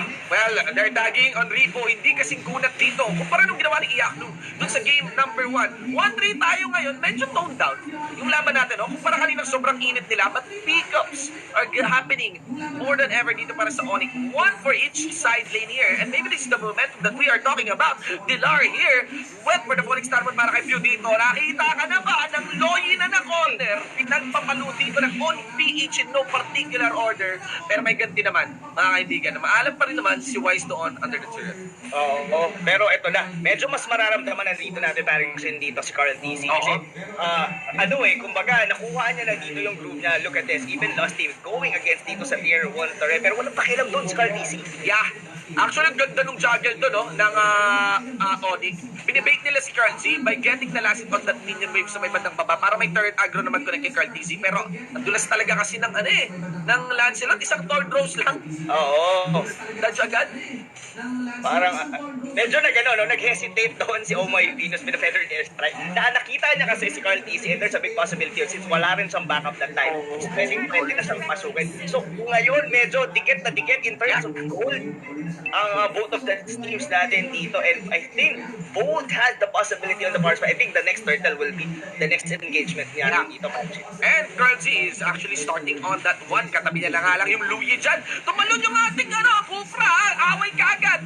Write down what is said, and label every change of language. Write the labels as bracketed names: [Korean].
[English] Well, they're tagging on Ribo, [Filipino] hindi kasing kunat dito. Kumpara nung ginawa ni Iakno, dun sa game number 1. 1-3 tayo ngayon, medyo toned down. Yung laban natin, no? Kumpara kanina sobrang init nila, [English] but pickups are happening more than ever [Filipino] dito para sa Onyx. [English] One for each side lane here. And maybe this is the momentum that we are talking about. Dilar here went for the falling star para kay Pew dito. [Filipino] Nakita ka na ba ng Loyi na corner? Pinagpapalo dito ng on PH in no particular order. Pero may ganti naman, mga kaibigan. Maalam pa rin naman si Wise doon under the turret. Oo, pero ito na. Medyo mas mararamdaman na dito natin parang dito si Carl DC. Kasi, kumbaga, nakuha niya na dito yung group niya. [English] Look at this. Even Lusty going against dito sa tier 1 turret. [Filipino] Pero walang pakialam doon [English] si Carl DC. [Filipino] Yeah. Actually, ang ganda nung juggle doon, no, ng Onyx. [English] Binibake nila si Carl Z by getting the last hit on that minion wave [Filipino] sa may bandang baba [English] para may turret aggro naman connect kay Carl Z. [Filipino] Pero, nadulas talaga kasi ng ng Lancelot. Isang Thorn Rose lang. Oo. Dodge agad. Parang, medyo nag-hesitate doon si Oh My Venus with the Feathered Airstrike. Nakita niya kasi [English] si Carl DC and there's a big possibility since wala rin siyang backup that time. [Filipino] Pwedeng na siyang pasukin. So, ngayon, medyo dikit na dikit [English] in terms of gold ang both of the teams natin dito, and I think both has the possibility on the bars, but I think the next turtle will be the next engagement niya dito. And Carl Z is actually starting on that one. [Filipino] Katabi niya na nga lang yung Luyi dyan. Tumalon yung ating Kufra, away kagad.